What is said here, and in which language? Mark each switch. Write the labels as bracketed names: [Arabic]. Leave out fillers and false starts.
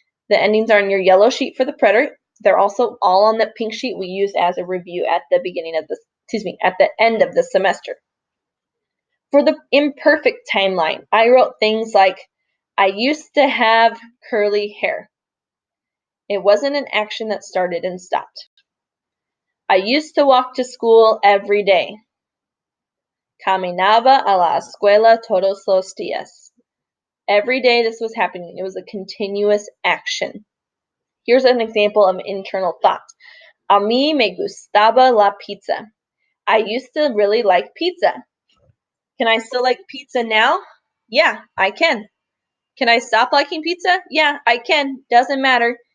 [English] The endings are on your yellow sheet for the preterite. They're also all on the pink sheet we use as a review at the beginning of at the end of the semester. For the imperfect timeline, I wrote things like, I used to have curly hair. It wasn't an action that started and stopped. I used to walk to school every day. [Spanish] Caminaba a la escuela todos los días. [English] Every day this was happening. It was a continuous action. Here's an example of internal thought. [Spanish] A mí me gustaba la pizza. [English] I used to really like pizza. Can I still like pizza now? Yeah, I can. Can I stop liking pizza? Yeah, I can. Doesn't matter.